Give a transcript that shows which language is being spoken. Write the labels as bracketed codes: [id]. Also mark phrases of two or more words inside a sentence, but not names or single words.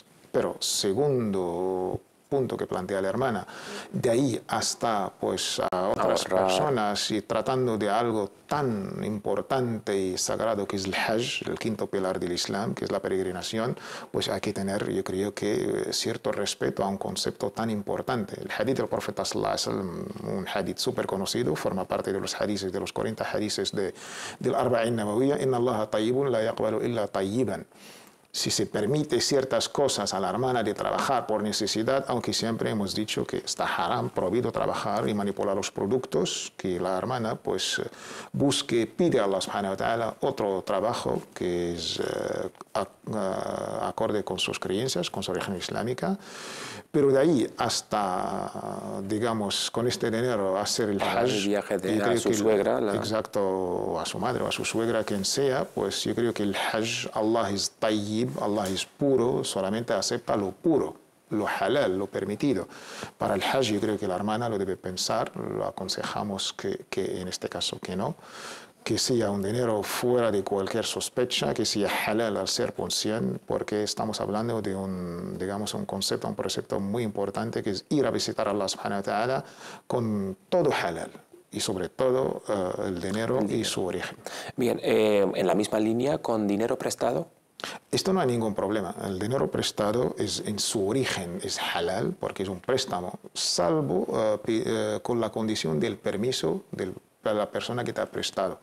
[es] Pero segundo punto que plantea la hermana, de ahí hasta pues a otras personas y tratando de algo tan importante y sagrado que es el Hajj, el quinto pilar del Islam, que es la peregrinación, pues hay que tener, yo creo que, cierto respeto a un concepto tan importante. El hadith del profeta [ar] صلى الله عليه وسلم, [es] un hadith súper conocido, forma parte de los hadiths, de los 40 hadiths del Arba'in Nawawiyya: [ar] إن الله طيب لا يقبل إلا طيبا. [es] Si se permite ciertas cosas a la hermana de trabajar por necesidad, aunque siempre hemos dicho que está haram, prohibido trabajar y manipular los productos, que la hermana pues pide a Allah [ar] سبحانه وتعالى [es] otro trabajo que es acorde con sus creencias, con su religión islámica, pero de ahí hasta, digamos, con este dinero hacer el Hajj, el viaje a su suegra, exacto, o a su madre o a su suegra, quien sea, pues yo creo que el Hajj, Allah es tayyib, Allah es puro, solamente acepta lo puro, lo halal, lo permitido. Para el Hajj yo creo que la hermana lo debe pensar, lo aconsejamos que en este caso que no, que sea un dinero fuera de cualquier sospecha, que sea halal al ser por 100, porque estamos hablando de un precepto muy importante, que es ir a visitar a Allah [ar] سبحانه وتعالى [es] con todo halal. Y sobre todo el dinero y su origen. Bien, en la misma línea, ¿con dinero prestado? Esto no hay ningún problema. El dinero prestado en su origen es halal porque es un préstamo, salvo con la condición del permiso de la persona que te ha prestado.